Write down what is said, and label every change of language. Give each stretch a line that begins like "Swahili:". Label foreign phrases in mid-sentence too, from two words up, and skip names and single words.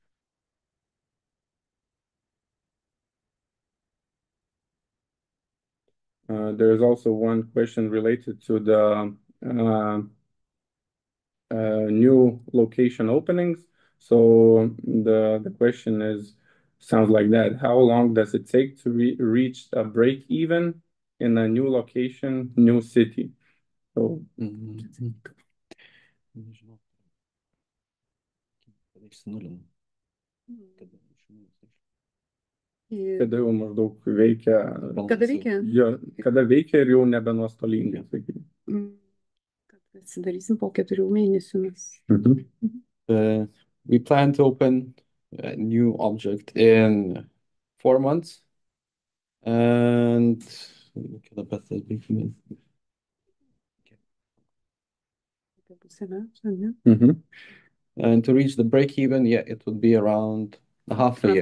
English: There's also one question related to the new location openings. So the question sounds like that. How long does it take to reach a break even in a new location, new city?
Lithuanian: So kada jau maždaug veikia, kada veikia ir jau nebenuostolingai, sakykime. Kad atsidarysim po 4 mėnesių mes.
English: We plan to open a new object in 4 months, and and to reach the break even, yeah, it would be around half a year.